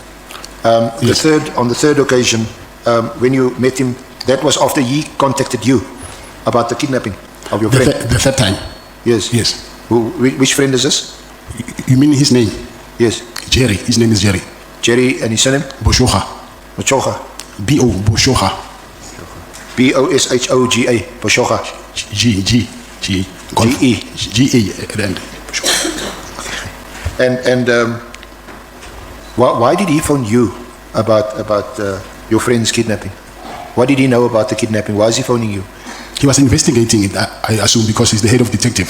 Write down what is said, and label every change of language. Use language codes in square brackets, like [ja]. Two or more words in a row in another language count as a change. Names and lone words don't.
[en] Yes. On the third occasion, when you met him, that was after he contacted you about the kidnapping of your friend? The third time. Yes. Yes. Which friend is this? You mean his name? Yes. Jerry. His name is Jerry. Jerry, and his surname? Boshoga. Boshoga. B-O, Boshoga. B-O-S-H-O-G-A. Boshoga. G-E. G-A at the end. And why did he phone you about your friend's kidnapping? What did he know about the kidnapping? Why is he phoning you? He was investigating it, I assume, because he's the head of detective.